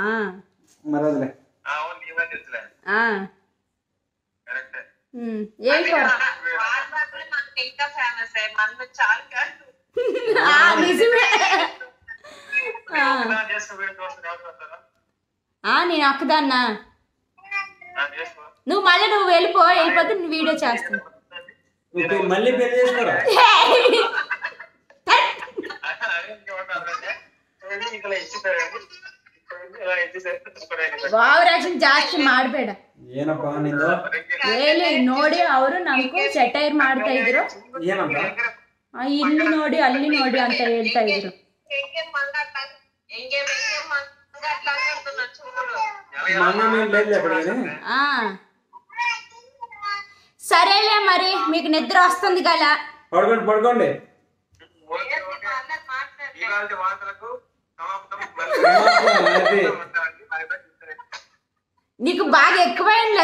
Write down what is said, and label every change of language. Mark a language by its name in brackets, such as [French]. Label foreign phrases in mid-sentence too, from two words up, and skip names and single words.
[Telugu] ఇంకా ఫేమస్ మన చాలా నిజమే. నేను ఒక్కదాన్నా. నువ్వు వెళ్ళిపోతే వీడియో చేస్తాను. మళ్ళీ పెళ్లి చేసుకోరా? [Kannada] ಓವರಾಕ್ಷನ್ ಜಾಸ್ತಿ ಮಾಡಬೇಡ. ಏನಪ್ಪ ನಿಂದು ಹೇಳಿ ನೋಡಿ ಅವರು ನಮಗೂ ಸೆಟೈರ್ ಮಾಡ್ತಾ ಇದ್ರು. ಏನಂತ ಇಲ್ಲಿ ನೋಡಿ ಅಲ್ಲಿ ನೋಡಿ ಅಂತ ಹೇಳ್ತಾ ಇದ್ರು. [Telugu] సరేలే మరి మీకు నిద్ర వస్తుంది కదా, పడుకోండి. నీకు బాగా ఎక్కువైందిలే.